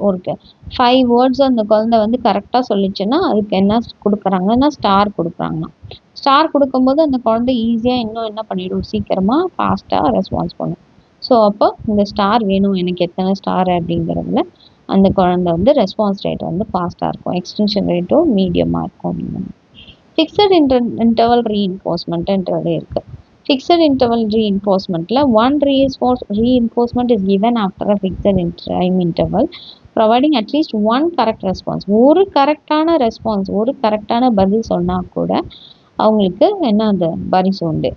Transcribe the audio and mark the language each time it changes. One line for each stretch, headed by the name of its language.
Tamil: ஒரு 5 வேர்ட்ஸ் அந்த குழந்தை வந்து கரெக்டாக சொல்லிச்சுன்னா அதுக்கு என்ன கொடுக்குறாங்கன்னா ஸ்டார் கொடுக்குறாங்கன்னா, ஸ்டார் கொடுக்கும்போது அந்த குழந்தை ஈஸியாக இன்னும் என்ன பண்ணிவிடும், சீக்கிரமாக ஃபாஸ்ட்டாக ரெஸ்பான்ஸ் பண்ணும். ஸோ அப்போ இந்த ஸ்டார் வேணும் எனக்கு எத்தனை ஸ்டார் அப்படிங்கிறதுல அந்த குழந்தை வந்து ரெஸ்பான்ஸ் ரேட் வந்து ஃபாஸ்ட்டாக இருக்கும், எக்ஸ்டென்ஷன் ரேட்டும் மீடியமாக இருக்கும் அப்படிங்கிறாங்க. ஃபிக்ஸட் இன்டர்வல் ரீஇன்ஃபோர்ஸ்மெண்ட்ன்றது இருக்குது.
English: Fixed interval reinforcementல one reinforcement is given after a fixed time interval providing at least one correct response.
Tamil: ஒரு கரெக்டான ரெஸ்பான்ஸ், ஒரு கரெக்டான பதில் சொன்னால் கூட அவங்களுக்கு என்ன அந்த பரிசு உண்டு.